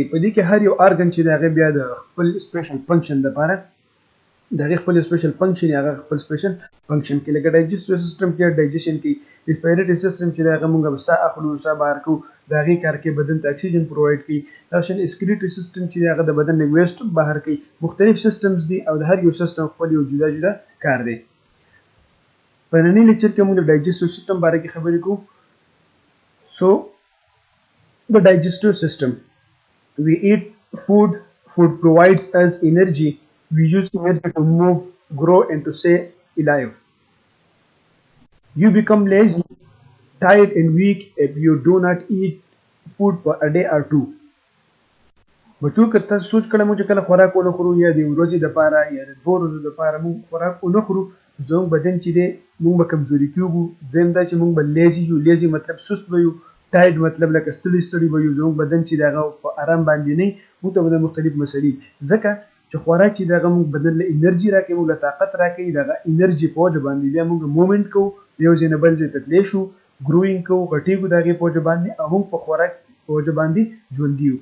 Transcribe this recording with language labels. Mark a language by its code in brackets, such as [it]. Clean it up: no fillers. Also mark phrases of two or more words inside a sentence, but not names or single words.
[ps] په دې کې هر یو ارګن چې د هغې بیا د خپل [en] special function [ps] دپاره د هغې خپل [en] special function [ps] هغه خپل [en] special function [ps] کې لکه [en] digestive system [ps] کې ډایجیشن کې [en] respiratory system [ps] چې د هغه موږ ساه اخلو ساه بهر کوو د هغې کار کې بدن ته [en] oxygen provide [ps] کوي. دا شان [en] excretory system [ps] چې د هغه د بدن نه ویسټ بهر کوي. مختلف سیستمز دي او د هر یو سیستم خپل یو جدا جدا کار دی. په ننني لیکچر کې موږ د [en] digestive system [ps] باره کې خبرې کوو. [en] سو the digestive system. We eat food. Food provides us energy. We use energy to move, grow, and to stay alive. You become lazy, tired, and weak if you do not eat food for a day or two. [ps] بچو که تاسو سوچ کړئ موږ چې کله خوراک ونه خورو یا د ورځې دپاره یا د 2 ورځو دپاره موږ خوراک ونه خورو زموږ بدن چې دی موږ به کمزوري کېږو. دویم دا چې موږ به لیزي یو. لیزي مطلب سست به یو. ټایډ مطلب لکه ستړي ستړي به یو. زموږ بدن چې د هغه په آرام باندې نه وي موږ ته به د مختلف مسلې ځکه چې خوراک چې دغه موږ بدن له انرژي راکوي موږ له طاقت راکوي دغه انرژي په وجه باندې بیا موږ مومنټ کوو د یو ځای نه بل ځای ته تللی شو ګروینګ کوو غټېږو د هغې په وجه باندې او موږ په خوراک په وجه باندې ژوندي یو.